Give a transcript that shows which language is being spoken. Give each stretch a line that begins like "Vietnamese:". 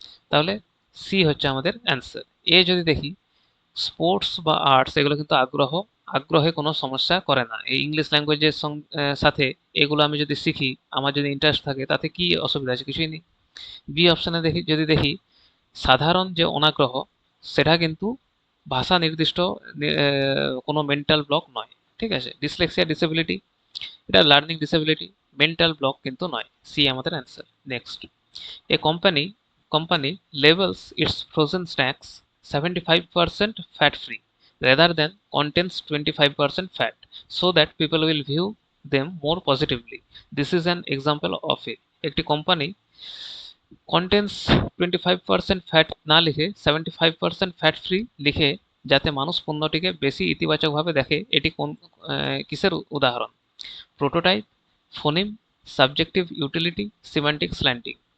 Bangla: তাহলে সি হচ্ছে আমাদের অ্যান্সার। এ যদি দেখি, স্পোর্টস বা আর্টস এগুলো কিন্তু আগ্রহে কোনো সমস্যা করে না, এই ইংলিশ ল্যাঙ্গুয়েজের সাথে এগুলো আমি যদি শিখি, আমার যদি ইন্টারেস্ট থাকে তাতে কি অসুবিধা আছে, কিছুই নেই। বি অপশানে যদি দেখি, সাধারণ যে অনাগ্রহ সেটা কিন্তু ভাষা নির্দিষ্ট কোনো মেন্টাল ব্লক নয়, ঠিক আছে। ডিসলেক্সিয়া ডিসেবিলিটি, এটা লার্নিং ডিসেবিলিটি, মেন্টাল ব্লক কিন্তু নয়, সি আমাদের answer.
English: Next, a company labels its frozen snacks 75% fat free rather than contains 25% fat so that people will view them more positively. This is an example of it.
Bangla: একটি company contains 25% fat না লিখে 75% fat free লিখে যাতে মানুষ পণ্যটিকে বেশি ইতিবাচকভাবে দেখে, এটি কোন কিসের উদাহরণ?
English: Prototype, phoneme, subjective utility, semantic slanting.